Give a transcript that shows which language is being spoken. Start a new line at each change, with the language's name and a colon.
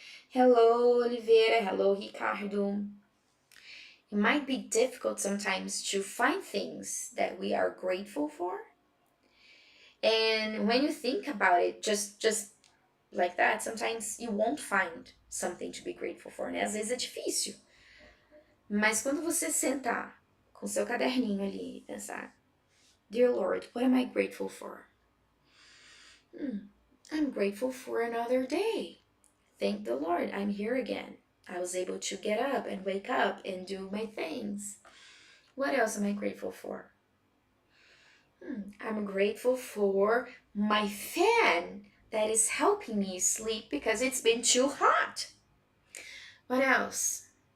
English: Hello, Oliveira. Hello, Ricardo. It might be difficult sometimes to find things that we are grateful for. And when you think about it, just like that, sometimes you won't find something to be grateful for, né?
Portuguese: Às vezes é difícil. Mas quando você sentar com seu caderninho ali e pensar,
English: Dear Lord, what am I grateful for? I'm grateful for another day. Thank the Lord, I'm here again. I was able to get up and wake up and do my things. What else am I grateful for? I'm grateful for my fan that is helping me sleep because it's been too hot. What else?